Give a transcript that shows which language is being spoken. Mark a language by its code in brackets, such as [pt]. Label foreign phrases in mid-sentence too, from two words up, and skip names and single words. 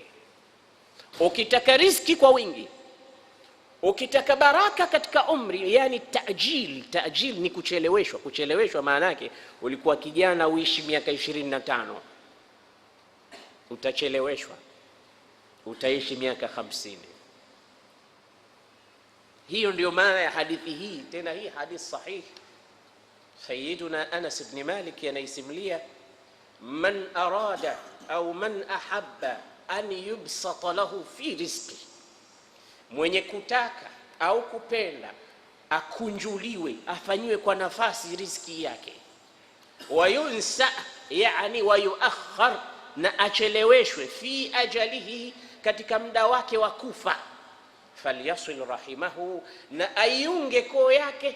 [sw] Ukitaka riziki kwa wingi, ukitaka baraka katika umri, yani ta'jil ni kucheleweshwa. Kucheleweshwa maana yake ulikuwa kijana uishi miaka 25, utacheleweshwa, utaishi miaka 50. Hiyo ndio maana ya hadithi hii. Tena hii hadithi sahihi. Sayyiduna Anas ibn Malik anaisimulia, [ar] من أراد أو من أحب أن يبسط له في رزقه, [sw] mwenye kutaka au kupenda akunjuliwe, afanyiwe kwa nafasi riziki yake, wayunsa yani wayuakhar, na acheleweshwe, [ar] في أجله, [sw] katika muda wake wa kufa, [ar] فليصل رحمه, [sw] na ayunge koo yake.